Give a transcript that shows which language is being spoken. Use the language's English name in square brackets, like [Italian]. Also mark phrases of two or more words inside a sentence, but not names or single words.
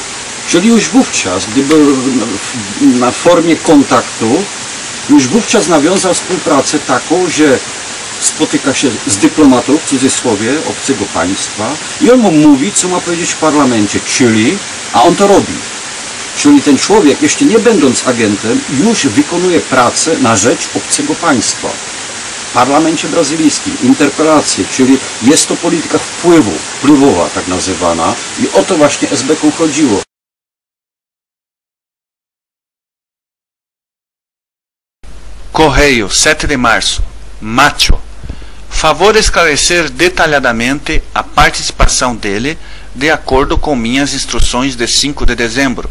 [Polish] Czyli już wówczas, gdy był na formie kontaktu, już wówczas nawiązał współpracę taką, że spotyka się z dyplomatą, w cudzysłowie, obcego państwa i on mu mówi, co ma powiedzieć w parlamencie, czyli, a on to robi. Czyli ten człowiek, jeszcze nie będąc agentem, już wykonuje pracę na rzecz obcego państwa. W parlamencie brazylijskim interpelacje, czyli jest to polityka wpływowa tak nazywana i o to właśnie SB-ką chodziło. [Portuguese] Correio, 7 de março. Macho. Favor esclarecer detalhadamente a participação dele de acordo com minhas instruções de 5 de dezembro.